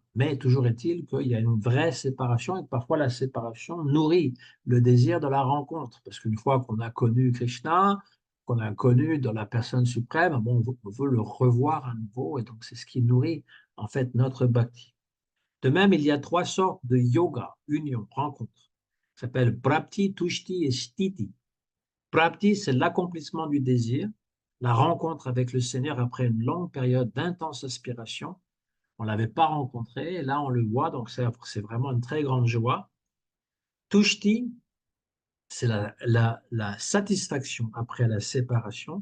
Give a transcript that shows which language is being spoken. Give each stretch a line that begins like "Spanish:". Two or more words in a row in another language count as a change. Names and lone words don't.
French: Mais toujours est-il qu'il y a une vraie séparation et que parfois la séparation nourrit le désir de la rencontre. Parce qu'une fois qu'on a connu Krishna, qu'on a connu dans la personne suprême, bon, on veut le revoir à nouveau et donc c'est ce qui nourrit en fait notre bhakti. De même, il y a trois sortes de yoga, union, rencontre. Ça s'appelle
Sanskrit: प्राप्ति, तुष्टि
French: et stiti. Prapti, c'est l'accomplissement du désir. la rencontre avec le Seigneur après une longue période d'intense aspiration. On ne l'avait pas rencontré, et là on le voit, donc c'est vraiment une très grande joie. Tushti, c'est la satisfaction après la séparation.